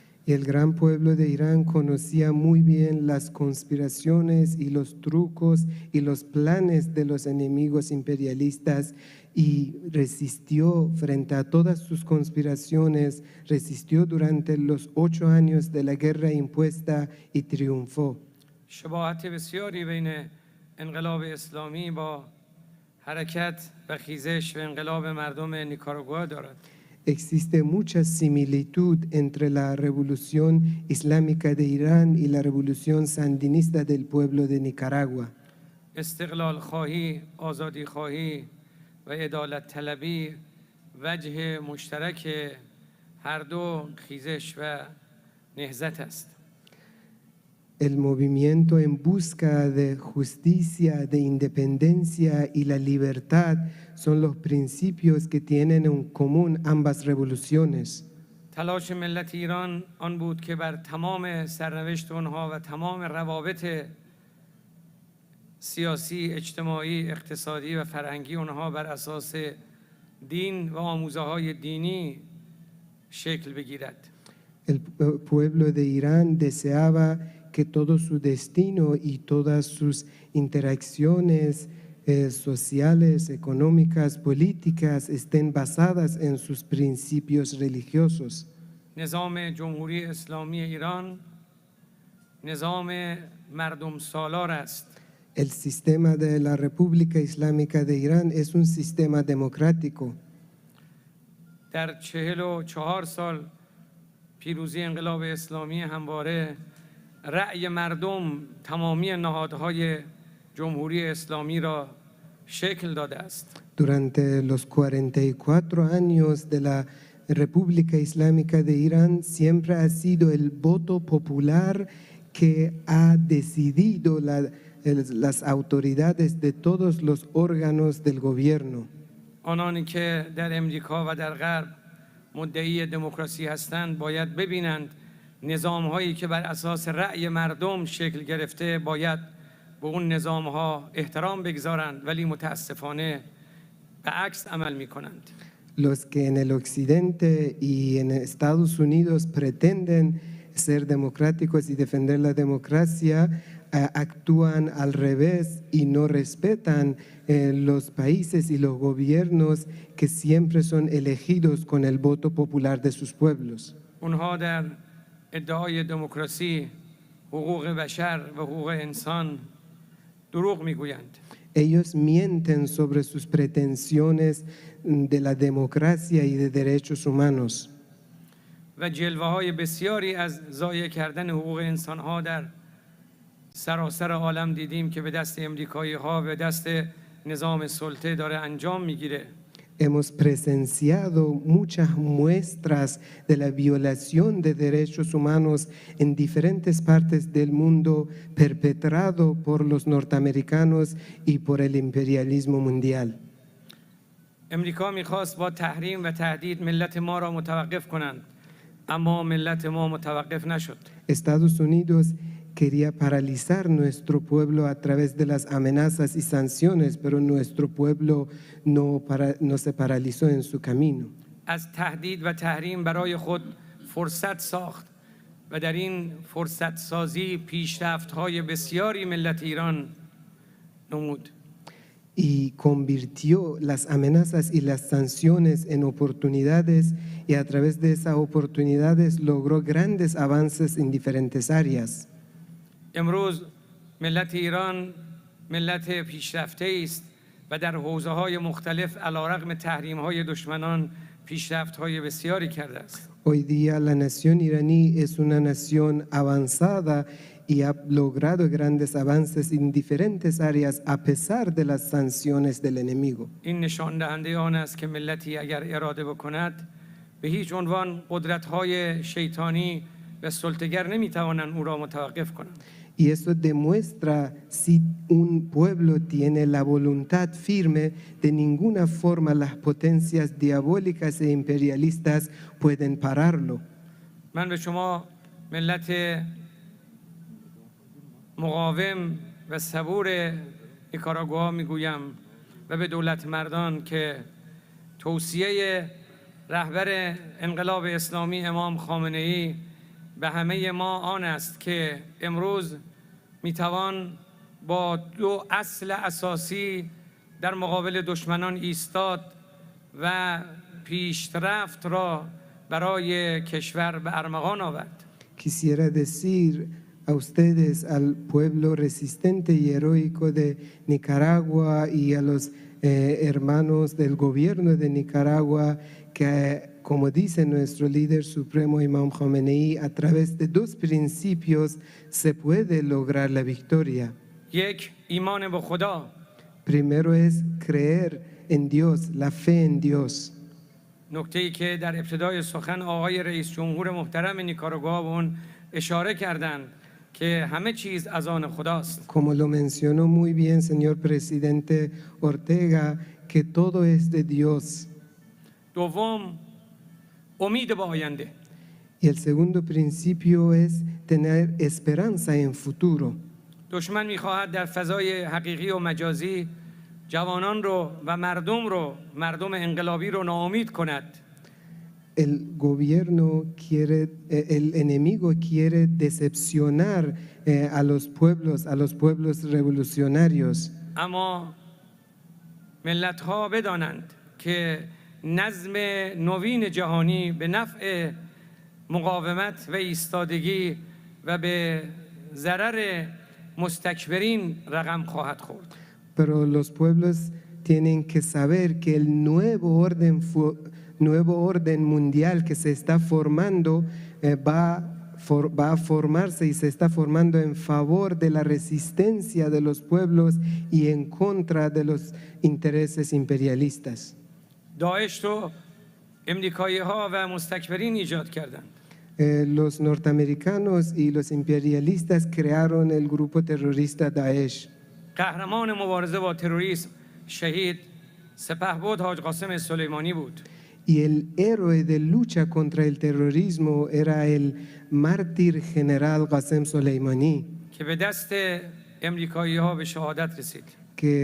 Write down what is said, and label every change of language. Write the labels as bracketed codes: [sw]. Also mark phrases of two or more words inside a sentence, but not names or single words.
[es] Y el gran pueblo de Irán conocía muy bien las conspiraciones y los trucos y los planes de los enemigos imperialistas y resistió frente a todas sus conspiraciones, resistió durante los 8 años de la guerra impuesta y triunfó. [fa] شباهت بسیاری بین انقلاب اسلامی با حرکت و خیزش و انقلاب مردم نیکاراگوآ دارد. [es] Existe mucha similitud entre la revolución islámica de Irán y la revolución sandinista del pueblo de Nicaragua. [fa] استقلال خواهی، آزادی خواهی و عدالت طلبی وجه مشترک هر دو خیزش و نهضت است. [es] El movimiento en busca de justicia, de independencia y la libertad son los principios que tienen en común ambas revoluciones. [fa] تلاش ملت ایران آن بود که بر تمام سرنوشت آنها و تمام روابط سیاسی، اجتماعی، اقتصادی و فرهنگی آنها بر اساس دین و آموزه‌های دینی شکل بگیرد. [es] El pueblo de Irán deseaba que todo su destino y todas sus interacciones sociales, económicas, políticas estén basadas en sus principios religiosos. [fa] نظام جمهوری اسلامی ایران نظام مردم سالار است. [es] El sistema de la República Islámica de Irán es un sistema democrático. [fa] در 44 سال پیروزی انقلاب اسلامی همواره رأی مردم تمامی نهادهای جمهوری اسلامی را شکل داده است. [es] Durante los 44 años de la República Islámica de Irán siempre ha sido el voto popular que ha decidido las autoridades de todos los órganos del gobierno. [fa] آنانی که در امریکا و در غرب مدعی دموکراسی هستند باید ببینند نظام‌هایی که بر اساس رأی مردم شکل گرفته باید به اون نظام‌ها احترام بگذارند، ولی متاسفانه به عکس عمل می کنند. [es] Los que en el occidente y en Estados Unidos pretenden ser democráticos y defender la democracia, actúan al revés y no respetan los países y los gobiernos que siempre son elegidos con el voto popular de sus pueblos. [fa] اونها در ادعای دموکراسی، حقوق بشر و حقوق انسان دروغ میگویند. [es] Ellos mienten sobre sus pretensiones de la democracia y de derechos humanos. [fa] و جلوه‌های بسیاری از ضایع کردن حقوق انسان‌ها در سراسر عالم دیدیم که به دست امریکایی‌ها و دست نظام سلطه داره انجام میگیره. [es] Hemos presenciado muchas muestras de la violación de derechos humanos en diferentes partes del mundo perpetrado por los norteamericanos y por el imperialismo mundial. [fa] امریکا می‌خواست با تحریم و تهدید ملت ما را متوقف کنند، اما ملت ما متوقف نشد. [es] Estados Unidos quería paralizar nuestro pueblo a través de las amenazas y sanciones, pero nuestro pueblo no se paralizó en su camino. [fa] از تهدید و تحریم برای خود فرصت ساخت و در این فرصت سازی پیشرفت‌های بسیاری ملت ایران نمود. [es] Y convirtió las amenazas y las sanciones en oportunidades y a través de esas oportunidades logró grandes avances en diferentes áreas. [fa] امروز ملت ایران ملت پیشرفته است و در حوزه‌های مختلف علیرغم تحریم‌های دشمنان پیشرفت‌های بسیاری کرده است. [es] Hoy día la nación iraní es una nación avanzada y ha logrado grandes avances en diferentes áreas a pesar de las sanciones del enemigo. [fa] این نشان دهنده آن است که ملتی اگر اراده بکند به هیچ عنوان قدرت‌های شیطانی و سلطه‌گر نمی‌توانند او را متوقف کنند. [es] Y eso demuestra si un pueblo tiene la voluntad firme, de ninguna forma las potencias diabólicas e imperialistas pueden pararlo. [fa] من به شما ملت مقاوم و صبور نیکاراگوآ میگویم و به دولت مردان که توصیه رهبر انقلاب اسلامی امام خامنه ای به همه ما آن است که امروز میتوان با دو اصل اساسی در مقابل دشمنان ایستاد و پیشرفت را برای کشور به ارمغان آورد. [es] Quisiera decir a ustedes, al pueblo resistente y heroico de Nicaragua y a los hermanos del gobierno de Nicaragua, que como dice nuestro líder supremo Imam Khomeini, a través de dos principios se puede lograr la victoria. [fa] یک ایمان به خدا. [es] Primero es creer en Dios, la fe en Dios. [fa] نکته‌ای که در ابتدای سخن آقای رئیس جمهور محترم نیکاراگوآ به اون اشاره کردند که همه چیز از آن خداست. [es] Como lo mencionó muy bien señor presidente Ortega, que todo es de Dios. [fa] دوم امید به آینده. [es] Y el segundo principio es tener esperanza en futuro. [fa] دشمن می‌خواهد در فضای حقیقی و مجازی جوانان رو و مردم انقلابی رو ناامید کند. [es] El enemigo quiere decepcionar a los pueblos revolucionarios. [fa] اما ملت‌ها بدانند که نظم نوین جهانی به نفع مقاومت و ایستادگی و به ضرر مستکبرین رقم خواهد خورد. [es] Pero los pueblos tienen que saber que el nuevo orden mundial que se está formando va a formarse y se está formando en favor de la resistencia de los pueblos y en contra de los intereses imperialistas. [fa] داعش رو امریکایی‌ها و مستکبرین ایجاد کردند. [es] Los norteamericanos y los imperialistas crearon el grupo terrorista Daesh. [fa] قهرمان مبارزه با تروریسم شهید سپهبد حاج قاسم سلیمانی بود. [es] Y el héroe de lucha contra el terrorismo era el mártir general Qasem Soleimani, [fa] که به دست امریکایی‌ها به شهادت رسید.